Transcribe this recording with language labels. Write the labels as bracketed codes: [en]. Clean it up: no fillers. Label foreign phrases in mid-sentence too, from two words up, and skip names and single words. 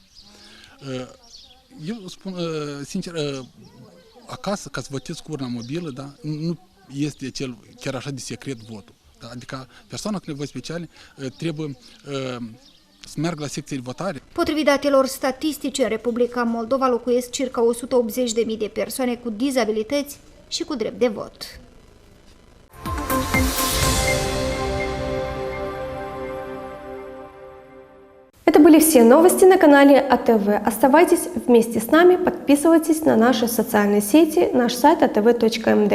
[ro] Eu spun sincer, acasă, ca să votez cu urna mobilă, da, nu este chiar așa de secret votul. Da? Adică persoana cu nevoi speciale trebuie să meargă la secția de votare. Potrivit datelor statistice, în Republica Moldova locuiesc circa 180.000 de persoane cu dizabilități și cu drept de vot. [ru] Это были все новости на канале АТВ. Оставайтесь вместе с нами, подписывайтесь на наши социальные сети, наш сайт atv.md.